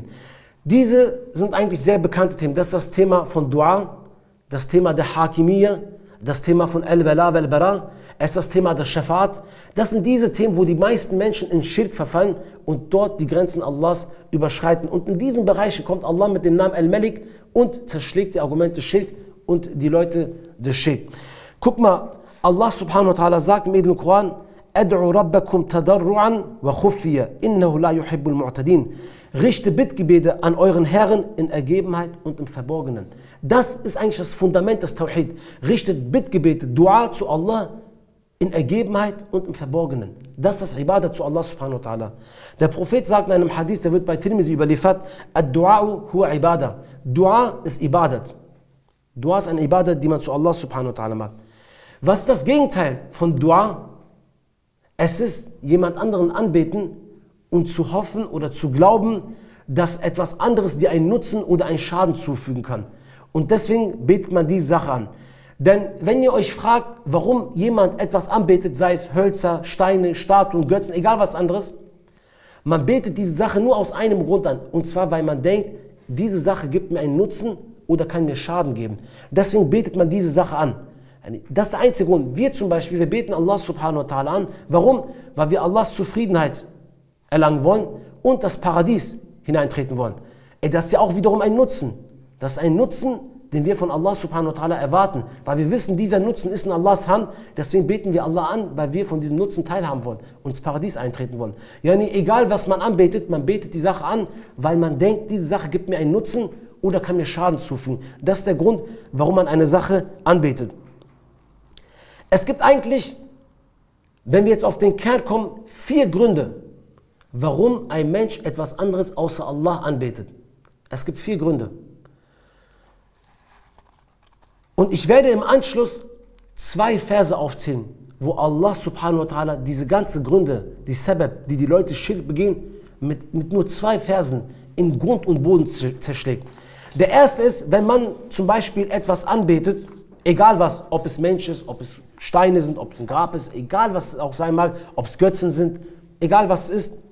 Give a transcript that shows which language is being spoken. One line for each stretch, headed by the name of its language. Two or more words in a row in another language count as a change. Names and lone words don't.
German: Diese sind eigentlich sehr bekannte Themen. Das ist das Thema von Dua, das Thema der Hakimiyya, das Thema von
Arabic: الولاء والبراء,
German: es ist das Thema der Schafat. Das sind diese Themen, wo die meisten Menschen in Schirk verfallen und dort die Grenzen Allahs überschreiten. Und in diesen Bereichen kommt Allah mit dem Namen Al-Malik und zerschlägt die Argumente Schirk und die Leute des Schirk. Guck mal,
Arabic: الله سبحانه وتعالى
German: sagt im edlen Koran,
Arabic: ادعوا ربكم تضرعا وخفية إنه لا يحب المعتدين.
German: Richte Bittgebete an euren Herren in Ergebenheit und im Verborgenen. Das ist eigentlich das Fundament des Tawhid. Richtet Bittgebete, Dua zu Allah in Ergebenheit und im Verborgenen. Das ist das Ibadah zu
Arabic: الله سبحانه وتعالى.
German: Der Prophet sagt in einem Hadith, der wird bei Tirmizi überliefert,
Arabic: الدعاء هو عبادة.
German: Dua ist Ibadat. Dua ist eine Ibadat, die man zu
Arabic: الله سبحانه وتعالى
German: macht. Was ist das Gegenteil von Dua? Es ist jemand anderen anbeten und zu hoffen oder zu glauben, dass etwas anderes dir einen Nutzen oder einen Schaden zufügen kann. Und deswegen betet man diese Sache an. Denn wenn ihr euch fragt, warum jemand etwas anbetet, sei es Hölzer, Steine, Statuen, Götzen, egal was anderes, man betet diese Sache nur aus einem Grund an. Und zwar, weil man denkt, diese Sache gibt mir einen Nutzen oder kann mir Schaden geben. Deswegen betet man diese Sache an. Das ist der einzige Grund. Wir zum Beispiel, wir beten
Arabic: الله سبحانه وتعالى
German: an. Warum? Weil wir Allahs Zufriedenheit erlangen wollen und das Paradies hineintreten wollen. Das ist ja auch wiederum ein Nutzen. Das ist ein Nutzen, den wir von
Arabic: الله سبحانه وتعالى
German: erwarten. Weil wir wissen, dieser Nutzen ist in Allahs Hand. Deswegen beten wir Allah an, weil wir von diesem Nutzen teilhaben wollen und ins Paradies eintreten wollen. Ja, egal was man anbetet, man betet die Sache an, weil man denkt, diese Sache gibt mir einen Nutzen oder kann mir Schaden zufügen. Das ist der Grund, warum man eine Sache anbetet. Es gibt eigentlich, wenn wir jetzt auf den Kern kommen, 4 Gründe, warum ein Mensch etwas anderes außer Allah anbetet. Es gibt 4 Gründe. Und ich werde im Anschluss 2 Verse aufzählen, wo
Arabic: الله سبحانه وتعالى
German: diese ganzen Gründe, die Sabab, die die Leute Schirk begehen, mit nur 2 Versen in Grund und Boden zerschlägt. Der erste ist, wenn man zum Beispiel etwas anbetet, egal was, ob es Mensch ist, ob es Steine sind, ob es ein Grab ist, egal was es auch sein mag, ob es Götzen sind, egal was es ist.